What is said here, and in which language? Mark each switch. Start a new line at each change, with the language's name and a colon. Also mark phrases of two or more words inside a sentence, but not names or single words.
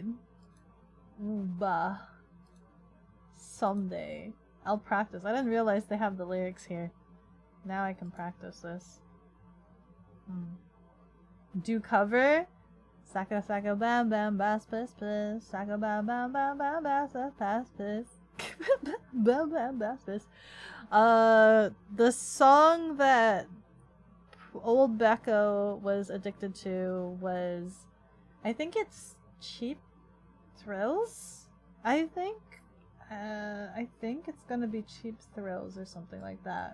English: Bah. Someday. I'll practice. I didn't realize they have the lyrics here. Now I can practice this. Do cover? Saka saka bam bam bass piss piss. Saka bam bam bam bam bass pass piss. Bam bam bass piss. The song that old Beko was addicted to was, I think it's Cheap Thrills? I think it's gonna be Cheap Thrills or something like that.